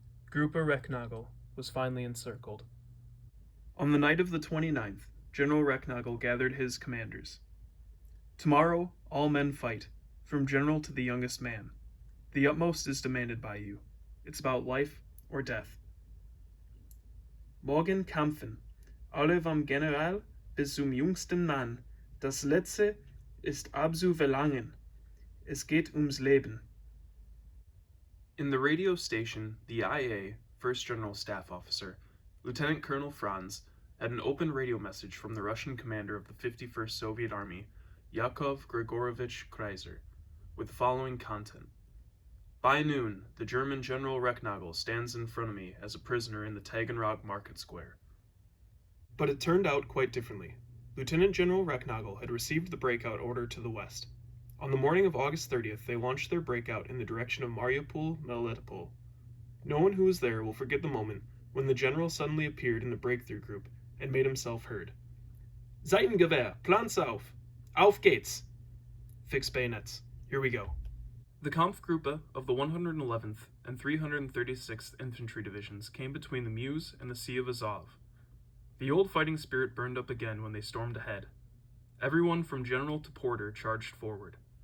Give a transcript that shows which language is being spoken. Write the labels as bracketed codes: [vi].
[en] Gruppe Recknagel was finally encircled. On the night of the 29th, General Recknagel gathered his commanders. "Tomorrow, all men fight, from general to the youngest man. The utmost is demanded by you. It's about life or death. [de] Morgen kämpfen, alle vom General bis zum jüngsten Mann. Das Letzte ist abzuverlangen. Es geht ums Leben." [en] In the radio station, the IA, First General Staff Officer, Lieutenant Colonel Franz, had an open radio message from the Russian commander of the 51st Soviet Army, Yakov Grigorovich Kreiser, with the following content. "By noon, the German General Recknagel stands in front of me as a prisoner in the Taganrog market square." But it turned out quite differently. Lieutenant General Recknagel had received the breakout order to the west. On the morning of August 30th, they launched their breakout in the direction of Mariupol, Melitopol. No one who was there will forget the moment when the general suddenly appeared in the breakthrough group and made himself heard. [de] "Seitengewehr, Planz auf! Auf geht's!" [en] Fix bayonets. Here we go. The Kampfgruppe of the 111th and 336th Infantry Divisions came between the Meuse and the Sea of Azov. The old fighting spirit burned up again when they stormed ahead. Everyone from general to porter charged forward.